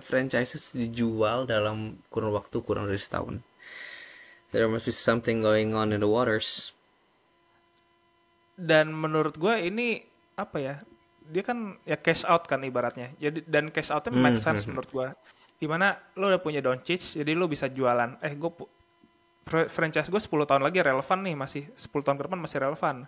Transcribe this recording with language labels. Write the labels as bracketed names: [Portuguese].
[English] storied franchises [Indonesian] dijual dalam kurun waktu kurang dari setahun. [English] There must be something going on in the waters. [Indonesian] Dan menurut gue ini apa ya? Dia kan ya [English] cash out [Indonesian] kan ibaratnya. Jadi dan cash outnya make sense menurut gue. Dimana lo udah punya Doncic, jadi lo bisa jualan. Franchise gue 10 tahun lagi relevan nih, masih 10 tahun ke depan masih relevan.